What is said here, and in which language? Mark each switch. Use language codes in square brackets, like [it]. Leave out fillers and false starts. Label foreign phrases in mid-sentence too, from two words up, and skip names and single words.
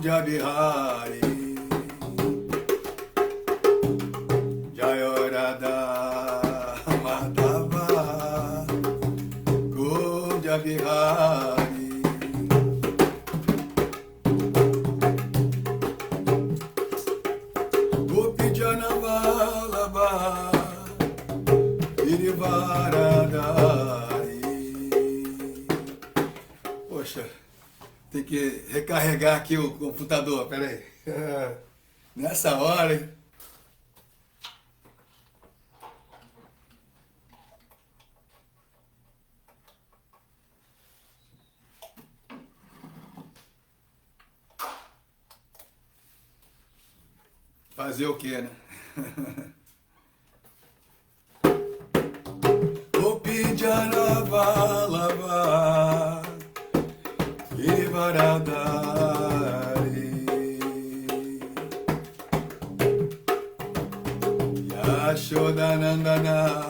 [sa] बिहारी जय राधा माधव कुञ्ज बिहारी गोपी जन वल्लभ गिरिवरदारी. [pt] Poxa, tem que recarregar aqui o computador, peraí. Nessa hora, hein? Fazer o quê, né? [sa] गोपी जन वल्लभ गिरिवरदारी यशोदानन्दन